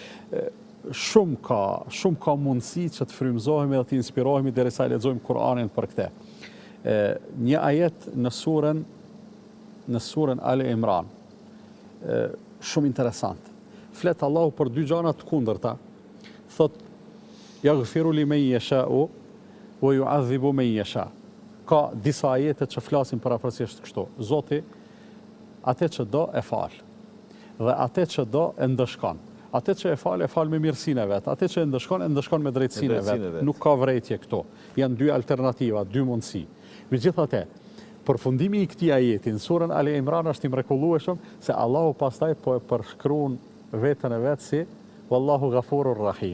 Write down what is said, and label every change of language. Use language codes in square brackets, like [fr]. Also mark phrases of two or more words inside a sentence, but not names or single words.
[sq] Shumë ka mundësi që të frymëzohemi dhe të inspirohemi derisa lexojmë Kur'anin për këtë. Një ajet në surën Ali Imran, shumë interesant. Flet Allahu për dy gjëra të kundërta. Thot: [ar] "يغفر لمن يشاء ويعذب من يشاء'." [sq] Ka disa ajete që flasin paraphrasisht kështu. Zoti atë që do e fal, dhe atë që do e ndëshkon. Atë që e fal me mirësinë e vet, atë që e ndëshkon me drejtësinë e vet. Nuk ka vërejtje këtu. Janë dy alternativa, dy mundësi. Megjithatë, përfundimi i këtij ajeti në surën Ali Imran është i mrekullueshëm se Allahu pastaj po e përshkruan vetën e vet si [ar] والله غفور رحيم.